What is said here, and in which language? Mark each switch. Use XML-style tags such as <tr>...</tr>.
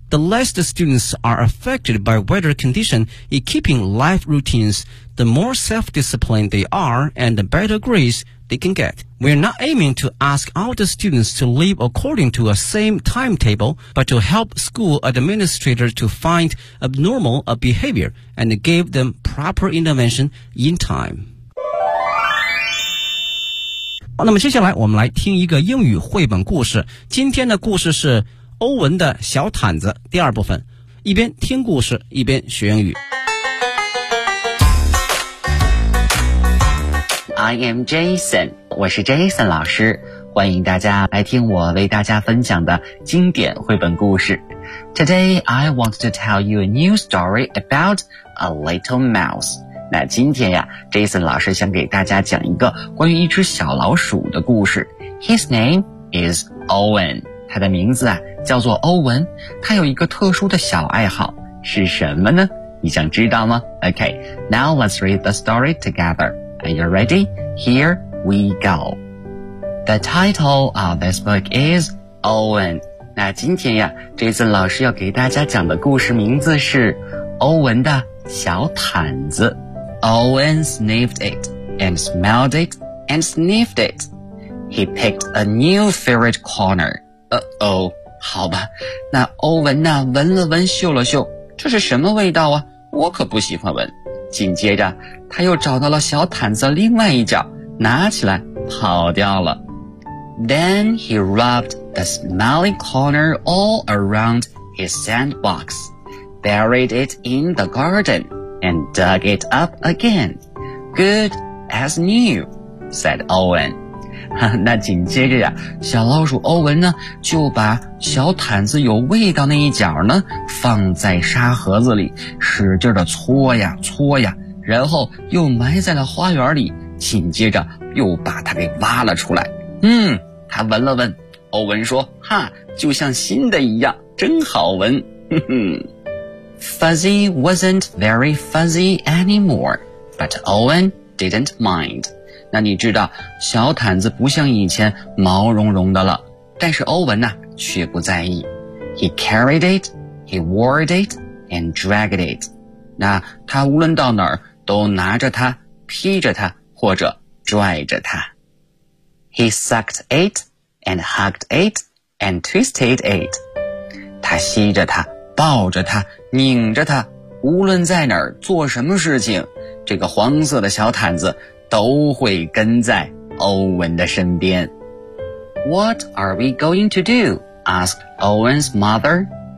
<en>The less the students are affected by weather condition in keeping life routines, the more self-disciplined they are and the better grades they can get. We're not aiming to ask all the students to live according to a same timetable, but to help school administrators to find abnormal behavior and give them proper intervention in time.</en> <zh>那么接下来我们来听一个英语绘本故事。今天的故事是欧文的小毯子第二部分。一边听故事，一边学英语。</zh> <en>I am Jason，</en> <zh>我是 Jason 老师，欢迎大家来听我为大家分享的经典绘本故事。</zh> <en>Today I want to tell you a new story about a little mouse。</en> <zh>那今天呀 Jason 老师想给大家讲一个关于一只小老鼠的故事。</zh> <en>His name is Owen，</en> <zh>他的名字啊叫做欧文。他有一个特殊的小爱好，是什么呢？你想知道吗？</zh> <en>OK， Now let's read the story togetherAre you ready? Here we go. The title of this book is Owen.</en> <zh>那今天呀 Jason 老师要给大家讲的故事名字是欧文的小毯子。</zh> <en>Owen sniffed it and smelled it and sniffed it. He picked a new favorite corner. Uh-oh,</en> <zh>好吧。那欧文呢闻了闻嗅了嗅，这是什么味道啊？我可不喜欢闻。紧接着他又找到了小毯子另外一角，拿起来跑掉了。</zh> <en>Then he rubbed the smelly corner all around his sandbox, buried it in the garden, and dug it up again. Good as new, said Owen.</en> <zh>那紧接着呀，小老鼠欧文呢，就把小毯子有味道那一角呢，放在沙盒子里，使劲的搓呀搓呀，然后又埋在了花园里，紧接着又把它给挖了出来。嗯，他闻了闻，欧文说，哈，就像新的一样，真好闻。</zh> <en>Fuzzy wasn't very fuzzy anymore, but Owen didn't mind.</en> <zh>那你知道，小毯子不像以前毛茸茸的了，但是欧文呢，却不在意。</zh> <en>He carried it, he wore it, and dragged it.</en> <zh>那他无论到哪儿，都拿着它，披着它，或者拽着它。</zh> <en>He sucked it, and hugged it, and twisted it.</en> <zh>他吸着它，抱着它，拧着它，无论在哪儿做什么事情，这个黄色的小毯子都会跟在欧文的身边。</zh> <en>What are we going to do? Asked Owen's mother.</en>